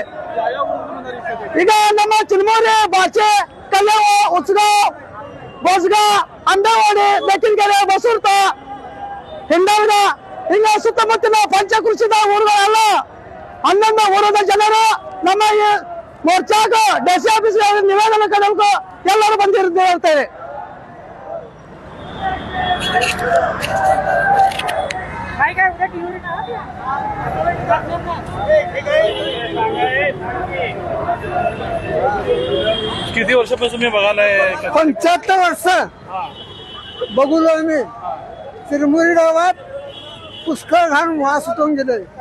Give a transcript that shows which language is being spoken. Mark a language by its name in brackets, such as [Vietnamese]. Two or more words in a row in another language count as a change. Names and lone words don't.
[Kannada] ಈಗ ನಮ್ಮ ಚಿರಮೂರಿ ಭಾಷೆ ಕಲ್ಯಾಣ ಉತ್ಸವ ಬೋಸ್ಗ ಅಂಡವಾಡಿ ಬೆಕ್ಕಿನಕೆರೆ ಬಸೂರ್ತ ಹಿಂಡಲ್ಗ ಹಿಂಗ ಸುತ್ತಮುತ್ತಲ ಪಂಚಕೃಷಿದ ಊರುಗಳೆಲ್ಲ 11 ಊರದ ಜನರು ನಮ್ಮ ಈ ಮೋರ್ಚಾಗ ಡಿಸಿ ಆಫೀಸ್ ನಿವೇದನೆ ಕೊಡಬೇಕು ಎಲ್ಲರೂ ಬಂದಿರ್ತೇವೆ. [Marathi] किती वर्षापासून तुम्ही बघायला 75 वर्ष बघू मी चिरमुरी गावात पुष्कळ घाण वास उठून गेले.